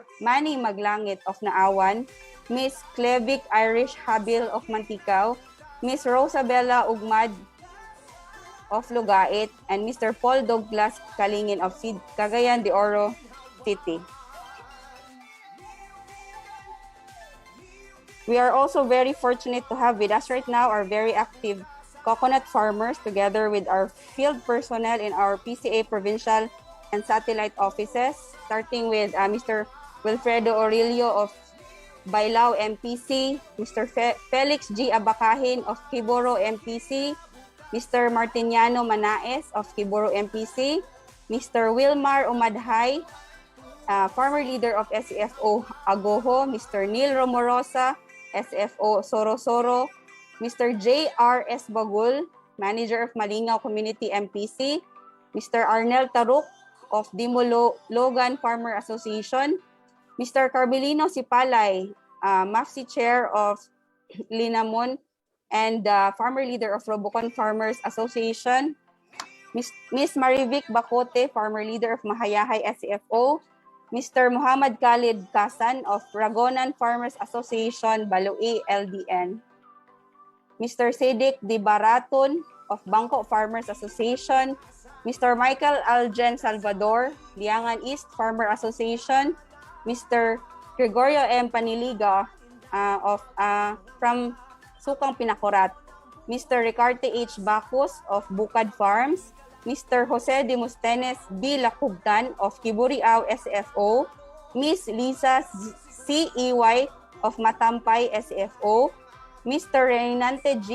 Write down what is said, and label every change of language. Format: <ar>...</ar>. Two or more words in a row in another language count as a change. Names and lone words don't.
<en>Manny Maglangit of Naawan, Miss Clevic Irish Habil of Mantikao, Miss Rosabella Ugmad of Lugait, and Mr. Paul Douglas Kalingin of Cagayan de Oro City. We are also very fortunate to have with us right now our very active coconut farmers together with our field personnel in our PCA provincial and satellite offices, starting with Mr. Wilfredo Aurelio of Bailao MPC, Mr. Felix G. Abakahin of Kiboro MPC, Mr. Martiniano Manaes of Kiboro MPC, Mr. Wilmar Umadhay, farmer leader of SEFO Agoho, Mr. Neil Romorosa, SFO Sorosoro, Mr. J.R.S. Bagul, manager of Malingao Community MPC, Mr. Arnel Taruk of Dimulo Logan Farmer Association, Mr. Carmelino Sipalay, MAFSI chair of Linamon and farmer leader of Robocon Farmers Association, Miss Marivic Bacote, farmer leader of Mahayahay SEFO, Mr. Muhammad Khalid Kasan of Ragonan Farmers Association, Balui LDN, Mr. Sedik Di Baraton of Bangko Farmers Association, Mr. Michael Algen Salvador, Liangan East Farmer Association, Mr. Gregorio M. Paniliga from Sukang Pinakurat, Mr. Ricarte H. Bacus of Bukad Farms, Mr. Jose Demostenes B. Lacugtan of Kiburiao SFO, Miss Lisa C. Iway of Matampay SFO, Mr. Reynante G.</en>